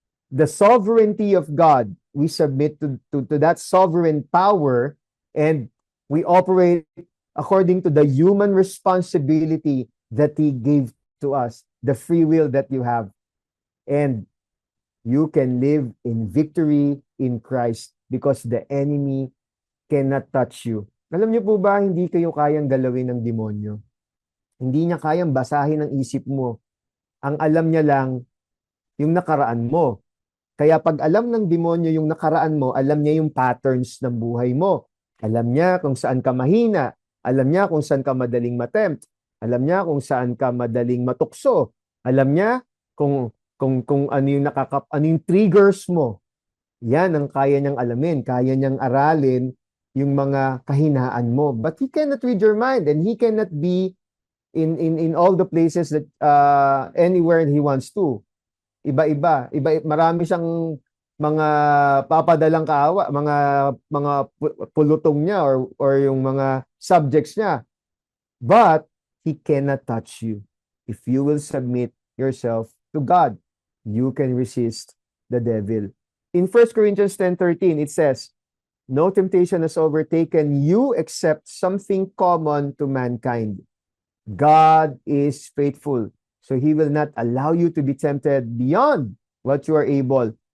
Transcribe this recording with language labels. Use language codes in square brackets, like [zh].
[en] The sovereignty of God, we submit to that sovereign power, and we operate according to the human responsibility that He gave to us, the free will that you have. And you can live in victory in Christ because the enemy cannot touch you. [tl] Alam niyo po ba, hindi kayo kayang galawin ng demonyo. Hindi niya kayang basahin ang isip mo. Ang alam niya lang, yung nakaraan mo. Kaya pag alam ng demonyo yung nakaraan mo, alam niya yung patterns ng buhay mo. Alam niya kung saan ka mahina. Alam niya kung saan ka madaling matempt. Alam niya kung saan ka madaling matukso. Alam niya kung ano yung triggers mo. Yan ang kaya niyang alamin, kaya niyang aralin yung mga kahinaan mo. [en] But he cannot read your mind, and he cannot be in all the places that anywhere he wants to. [tl] Iba, marami siyang mga papadalang kaawa, mga pulutong niya or yung mga subjects niya. [en] But he cannot touch you. If you will submit yourself to God, you can resist the devil. In 1 Corinthians 10:13, it says, no temptation has overtaken you except something common to mankind. God is faithful, so He will not allow you to be tempted beyond what you are able.